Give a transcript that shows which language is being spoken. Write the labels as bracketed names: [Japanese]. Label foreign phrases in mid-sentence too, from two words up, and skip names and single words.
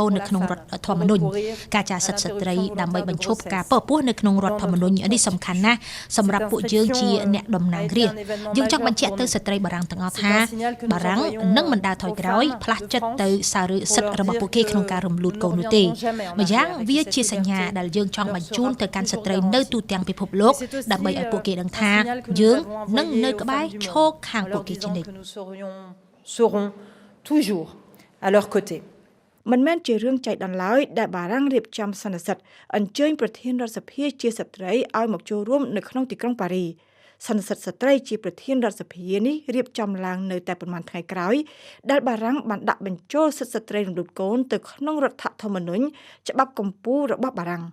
[Khmer] ននៅក្នុងរដ្ឋធម្មនុញ្ញការចារសិទ្ធិស្ត្រីដើម្បីបញ្ឈប់ការពពោះនៅក្នុងរដ្ឋធម្មនុញ្ញនេះសំខាន់ណាស់សម្រាប់ពួកយើងជាអ្នកតំណាងរាស្ត្រយើងចង់បញ្ជាក់ទៅស្ត្រីបារាំងទាំងអស់ថាបារាំងនឹងមិនដើរថយក្រោយផ្លាស់ចិត្តទៅសារឹកសិទ្ធិរបស់ពួកគេក្នុងការរំលូតកូននោះទេម្យ៉ាងវាជាសញ្ញាដែលយើងចង់បញ្ជូនទៅកាន់ស្ត្រីនៅទូទាំងពិភពលោកដើម្បីឲ្យពួកគេដឹងថាយើងនឹងនៅក្បែរឈរខាងពួកគេជានិច្ច [French] seront toujours à leur côté [Khmer] មិនមែនជារឿងចៃដន្យឡើយដែលបារាំងរៀបចំសន្និសីទអញ្ជើញប្រធានរដ្ឋសភាជាស្ត្រីឲ្យមកចូលរួមនៅក្នុងទីក្រុងប៉ារីសន្និសីទស្ត្រីជាប្រធានរដ្ឋសភានេះរៀបចំឡើងនៅតែប្រមាណថ្ងៃក្រោយដែលបារាំងបានដាក់បញ្ចូលសិទ្ធិស្ត្រីរំលូតកូនទៅក្នុងរដ្ឋធម្មនុញ្ញច្បាប់កម្ពុជារបស់បារាំង